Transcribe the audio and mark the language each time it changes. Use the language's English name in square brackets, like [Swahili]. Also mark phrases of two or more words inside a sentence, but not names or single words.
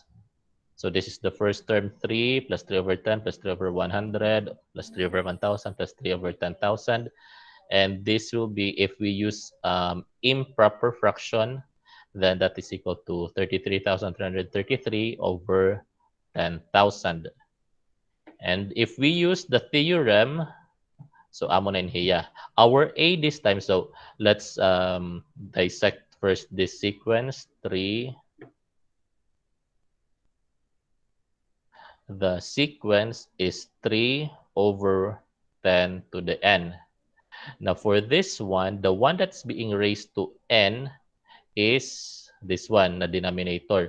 [English] So this is the first term, 3 plus 3 over 10 plus 3 over 100 plus 3 over 1000 plus 3 over 10,000. And this will be, if we use improper fraction, then that is equal to 33,333 over 10,000. And if we use the theorem, so [Waray] amo na inhiya. [English] Our A this time, so let's dissect first this sequence, 3. The sequence is 3 over 10 to the n. Now for this one, the one that's being raised to n is this one, the denominator.